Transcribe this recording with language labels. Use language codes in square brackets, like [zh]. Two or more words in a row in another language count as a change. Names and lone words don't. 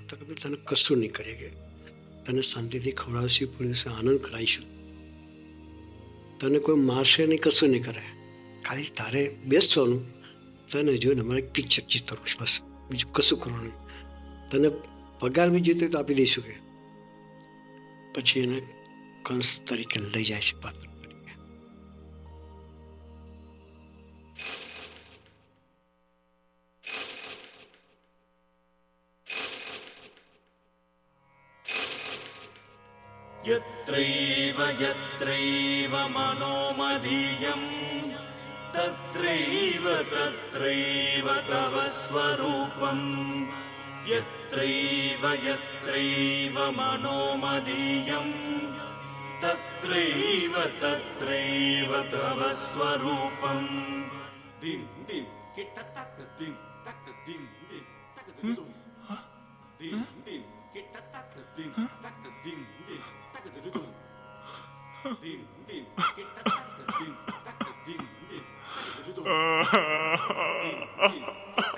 [gu] તો કે ભાઈ તને કશું નહીં કરીએ, કે તને શાંતિથી ખવડાવશું, પીવડાવશું, આનંદ કરાવીશું, તને કોઈ મારશે નહીં, કશું નહીં કરે. ખાલી તારે બેસવાનું, તને જોઈને અમારે પિક્ચર ચિતરવું છે, બસ, બીજું કશું કરવાનું. તને પગાર બી જોઈતો તો આપી દઈશું કે. પછી એને કંસ તરીકે લઈ જાય છે પાત્ર તરીકે. [sa] यत्रैव यत्रैव मनोमदीयं तत्रैव तत्रैव तव स्वरूपं. यत्रैव यत्रैव मनोमदीयं तत्रैव तत्रैव तव स्वरूपं. दिन दिन किटतक दिन तक दिन दिन तक दिन दिन दिन किटतक दिन तक दिन दिन तक दिन दिन दिन किटतक दिन तक दिन दिन तक दिन दिन